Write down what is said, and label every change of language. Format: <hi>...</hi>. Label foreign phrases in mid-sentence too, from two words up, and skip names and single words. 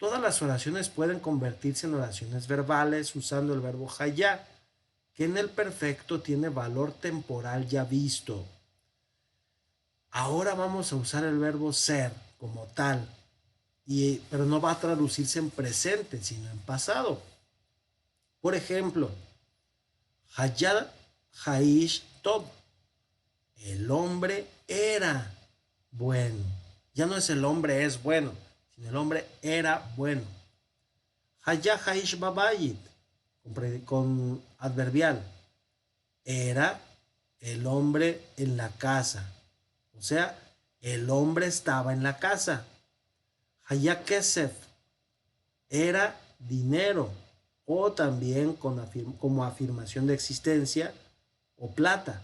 <es>Todas las oraciones pueden convertirse en oraciones verbales usando el verbo hayá, que en el perfecto tiene valor temporal ya visto. Ahora vamos a usar el verbo ser como tal, pero no va a traducirse en presente, sino en pasado. Por ejemplo,</es> <he>היה האיש טוב,</he> <es>el hombre era bueno. Ya no es el hombre es bueno, sino el hombre era bueno.</es> <he>היה האיש בבית,</he> <es>con adverbial. Era el hombre en la casa. O sea, el hombre estaba en la casa.</es> <he>היה כסף,</he> <es>era dinero. O también como afirmación de existencia o plata.</es>